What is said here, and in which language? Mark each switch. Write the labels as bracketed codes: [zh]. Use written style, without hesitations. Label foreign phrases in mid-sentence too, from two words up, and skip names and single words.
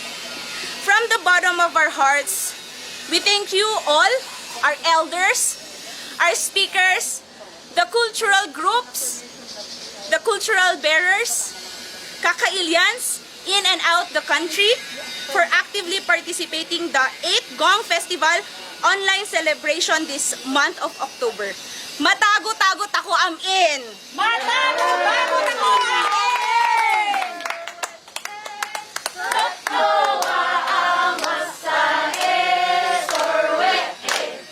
[en] From the bottom of our hearts, we thank you all, our elders, our speakers, the cultural groups, the cultural bearers, Kakailyans in and out the country, for actively participating the 8th Gong Festival online celebration this month of October. [kyb] Matago-tagot ako amin! Matago-tagot ako amin! [tl] Totoo ang masahe, sorwe,